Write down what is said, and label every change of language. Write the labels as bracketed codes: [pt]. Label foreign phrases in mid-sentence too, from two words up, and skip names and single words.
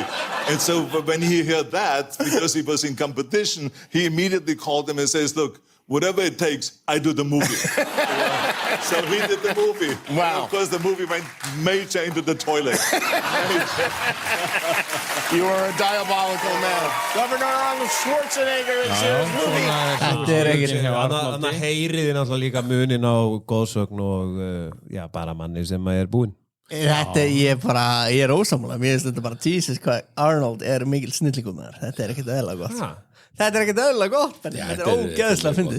[en] And so when he heard that, because he was in competition, he immediately called him and says, look, whatever it takes, I do the movie. So he did the movie. Wow. And of course, the movie went major into the toilet. You are a diabolical man. Governor Arnold Schwarzenegger is in this movie. [is] Þetta ekki Þannig að heyriði náttúrulega líka munin á góðsögn og bara manni sem er búinn. Þetta, ég er ósammála. Mér finnst þetta bara Jesus hvað Arnold er mikil snillingur með þar. Þetta er ekkert eðlilega gott. Þetta er ekkert eðlilega gott. Þetta er ógeðslega fyndið.